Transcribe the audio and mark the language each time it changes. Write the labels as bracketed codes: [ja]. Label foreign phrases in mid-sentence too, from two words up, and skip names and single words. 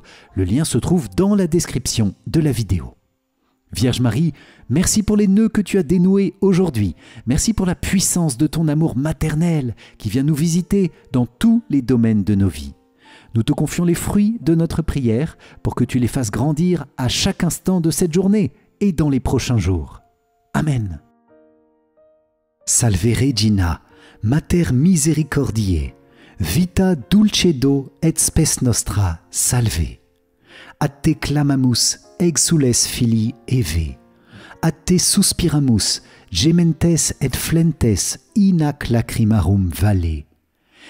[fr] Le lien se trouve dans la description de la vidéo. Vierge Marie, merci pour les nœuds que tu as dénoués aujourd'hui. Merci pour la puissance de ton amour maternel qui vient nous visiter dans tous les domaines de nos vies. Nous te confions les fruits de notre prière pour que tu les fasses grandir à chaque instant de cette journée et dans les prochains jours. Amen. [la] Salve Regina, Mater Misericordiae, vita dulcedo et spes nostra, salve. A te clamamus, exules filii Eve. A te suspiramus, gementes et flentes in hac lacrimarum valle.